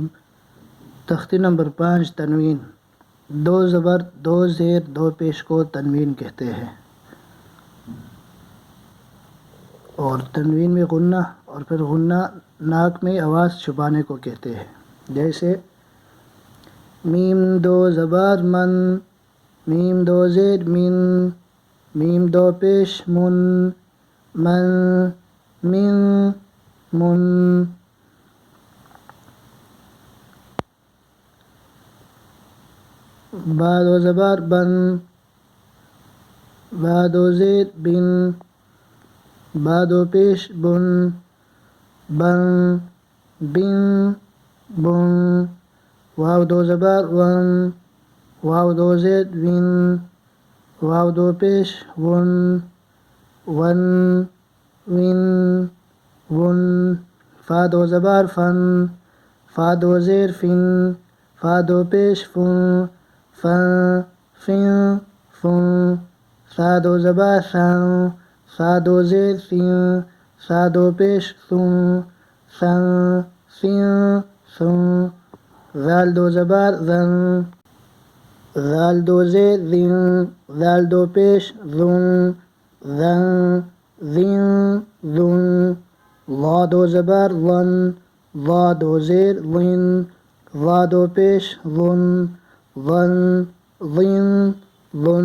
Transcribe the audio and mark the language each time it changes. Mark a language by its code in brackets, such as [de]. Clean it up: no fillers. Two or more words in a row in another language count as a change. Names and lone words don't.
[ur] تختی نمبر 5 تنوین۔ دو زبر، دو زیر، دو پیش کو تنوین کہتے ہیں، اور تنوین میں غنہ اور پھر غنہ ناک میں آواز چھپانے کو کہتے ہیں، جیسے میم دو زبر من، میم دو زیر من، میم دو پیش من، من، من، من۔ با دو زبر بن، با دو زیر بن، با دو پیش بن، بن، بن، بن۔ واو دو زبر ون، واو دو زیر ون، واو دو پیش ون، ون، ون، ون۔ فا دو زبر فن، فا دو زیر فن، فا دو پیش فن، فن، فن، فن۔ سا دو زبر سن، سا دو زیر سن، سا دو پیش سن، سن، سن، سن۔ ذال دو زبر زن، ذال دو زیر زن، ذال دو پیش زن، زن، زن، زن۔ ظا دو زبر ظن، ظا دو زیر ظن، ظا دو پیش ظن، ظن، ظن، ظن۔